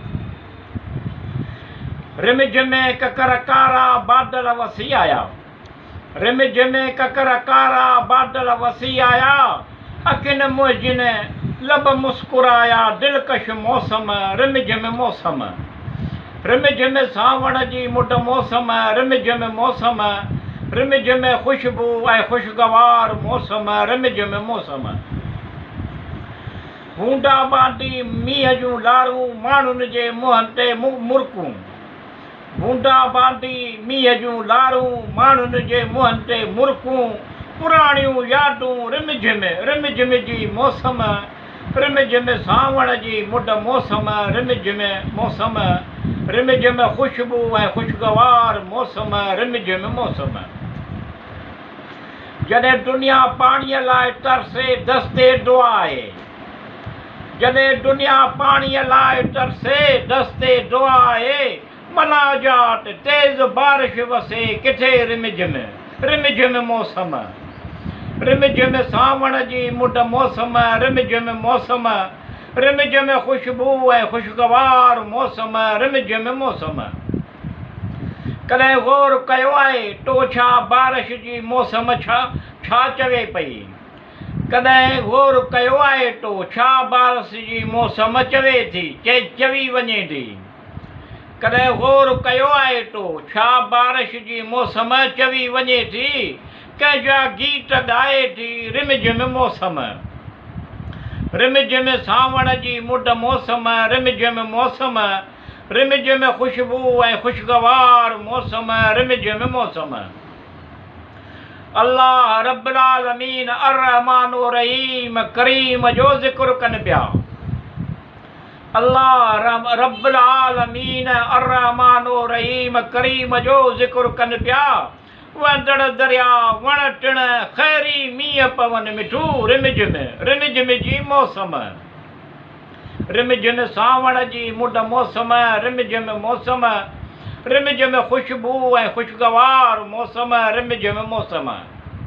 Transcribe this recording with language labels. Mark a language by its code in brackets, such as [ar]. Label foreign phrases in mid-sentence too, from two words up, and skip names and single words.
[sd] रिम झिम ककर कारा बादल वसी आया रिम झिम ककर कारा बादल वसी आया अखिन मुंहिंजिन लब मुस्कुराया दिलकश मौसम रिम झिम मौसम रिम झिम सावण जी मुड मौसम रिम झिम मौसम रिम झिम खुशबू ऐं खुशगवार मौसम रिम झिम मौसम बूंदा बांदी मींहं जूं लारूं माण्हुनि जे मुंहं ते मुरकूं बूंदा बांदी मींहं जूं लारूं माण्हुनि जे मुंहं ते मुरकूं पुराणियूं यादूं रिम झिम जी मौसम रिम झिम सावण जी मुड मौसम रिम झिम मौसम रिम झिम खुशबू ऐं खुशगवार मौसम रिम झिम मौसम जॾहिं दुनिया पाणीअ लाइ तरसे दस्ते दुआ आहे जॾहिं दुनिया पाणीअ लाइ तरसे दस्ते दुआ आहे मनाजात तेज़ बारिश वसे किथे रिम झिम मौसम रिम झिम सावण जी मुड मौसम रिम झिम मौसम रिम झिम खुशबू ऐं खुशगवार मौसम रिम झिम मौसम कॾहिं गौर कयो आहे तो छा बारिश जी मौसम छा चवे पई कॾहिं गौर कयो आहे तो छा बारिश जी मौसम चवे थी चवी वञे थी कॾहिं गौर कयो आहे तो छा बारिश जी मौसम चवी वञे थी कंहिंजा गीत ॻाए थी रिम झिम मौसम रिम झिम सावण जी मुड मौसम रिम झिम मौसम रिम झिम खुशबू ऐं खुशगवार मौसम रिम झिम मौसम [ar] الله رب العالمين الرحمن رحيم كريم [sd] जो ज़िक्र कनि पिया [ar] الله رب العالمين الرحمن رحيم كريم [sd] जो ज़िक्र कनि पिया वंदड़ दरिया वण टिण खैरी मींहं पवन मिठू रिम झिम जी मौसम रिम झिम सावण जी मुड मौसम रिम झिम मौसम रिम झिम खुशबू ऐं खुशगवार मौसम रिम झिम मौसम